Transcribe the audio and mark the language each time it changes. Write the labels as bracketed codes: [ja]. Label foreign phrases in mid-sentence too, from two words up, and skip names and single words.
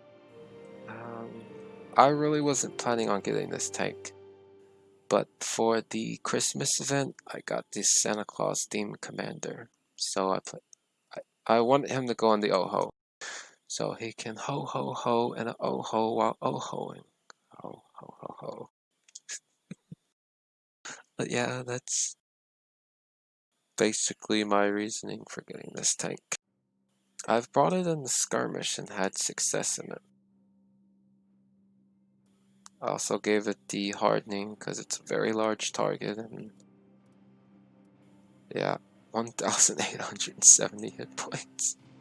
[en] I really wasn't planning on getting this tank, but for the Christmas event, I got this Santa Claus themed commander. So I wanted him to go on the Oho, so he can ho ho ho and a Oho while Ohoing. Ho ho ho ho. But yeah, that's basically my reasoning for getting this tank. I've brought it in the skirmish and had success in it. I also gave it the hardening because it's a very large target, and yeah, 1,870 hit points.